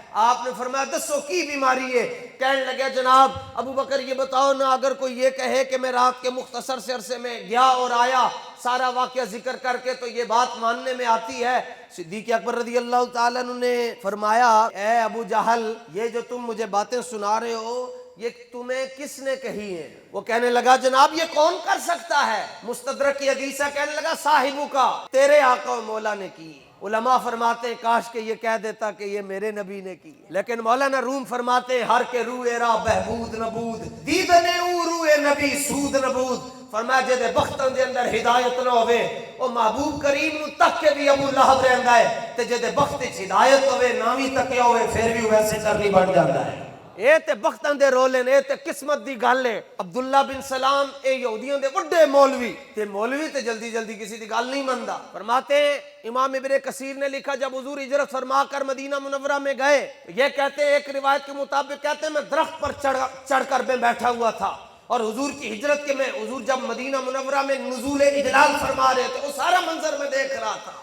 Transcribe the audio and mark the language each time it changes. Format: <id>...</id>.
<ur>آپ نے فرمایا</ur> <pa>دسو کی بیماری ہے؟</pa> <ur>کہنے لگے جناب ابو بکر یہ بتاؤ نا، اگر کوئی یہ کہے کہ میں رات کے مختصر سے عرصے میں گیا اور آیا سارا واقعہ ذکر کر کے تو یہ بات ماننے میں آتی ہے؟ صدیق اکبر رضی اللہ تعالیٰ عنہ نے فرمایا اے ابو جہل یہ جو تم مجھے باتیں سنا رہے ہو یہ تمہیں کس نے کہی ہے؟ وہ کہنے لگا جناب یہ کون کر سکتا ہے؟ مستدرک کی حدیث ہے، کہنے لگا صاحبوں کا، تیرے آقا و مولا نے کی. علماء فرماتے ہیں کاش کہ یہ کہہ دیتا کہ یہ میرے نبی نے کی، لیکن مولانا روم فرماتے ہیں</ur> <fa>ہر کے روئے را بہبود نبود دیدنے او روئے نبی سود نبود.</fa> <pa>فرمایا جے دے بختاں دے اندر ہدایت نہ ہوئے او محبوب کریم نو تک کے بھی ابو لہب رہندا ہے، تے جے دے بخت وچ ہدایت ہوئے ناوی تکیا ہوئے پھر بھی ویسے کرنی بن جاندا ہے. اے تے بختاں دے رولے نے، اے تے قسمت دی گل ہے. عبداللہ بن سلام اے یہودیاں دے وڈے مولوی تے جلدی جلدی کسی دی گل نہیں مندا.</pa> <ur>فرماتے ہیں امام ابن کثیر نے لکھا جب حضور ہجرت فرما کر مدینہ منورہ میں گئے، یہ کہتے ہیں ایک روایت کے مطابق کہتے ہیں میں درخت پر چڑھ کر میں بیٹھا ہوا تھا، اور حضور کی ہجرت کے میں حضور جب مدینہ منورہ میں نزول اجلال فرما رہے تھے وہ سارا منظر میں دیکھ رہا تھا.</ur>